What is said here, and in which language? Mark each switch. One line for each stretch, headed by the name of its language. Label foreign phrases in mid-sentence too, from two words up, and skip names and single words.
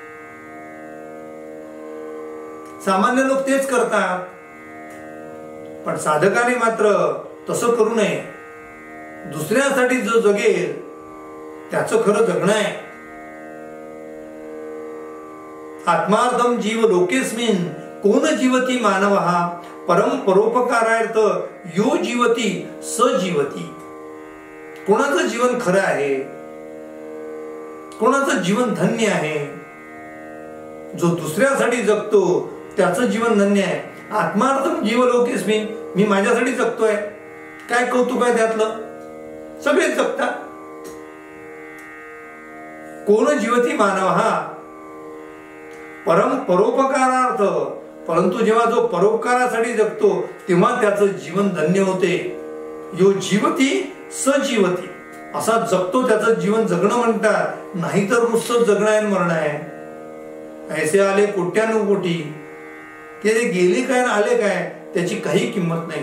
Marathi: सामान्य लोक तेच करतात, पण साधकाने मात्र तसं करू नये. दुसऱ्यासाठी जो जगेल त्याचं खरं जगणं आहे.
Sanskrit: आत्मार्थम जीव लोकेस्मिन कोण जीवती मानवः परम परोपकारार्थ यो जीवती स जीवती.
Marathi: कोणाचं जीवन खरं आहे, कोणाचं जीवन धन्य आहे? जो दुसऱ्यासाठी जगतो त्याचं जीवन धन्य आहे.
Sanskrit: आत्मार्थम जीव लोकेस्मिन,
Marathi: मी माझ्यासाठी जगतोय, काय कौतुक आहे त्यातलं? सगळेच जगतात.
Sanskrit: कोण जीवती मानवः परम परोपकारार्थ,
Marathi: परंतु जेव्हा जो परोपकारासाठी जगतो तेव्हा त्याचं जीवन धन्य होते.
Sanskrit: यो जीवती सजीवती,
Marathi: असा जगतो त्याचं जीवन जगणं म्हणतात. नाहीतर नुसतं जगणं आहे मरण आहे. ऐसे आले कोट्यानुकोटी, ते गेले काय आले काय त्याची काही किंमत नाही.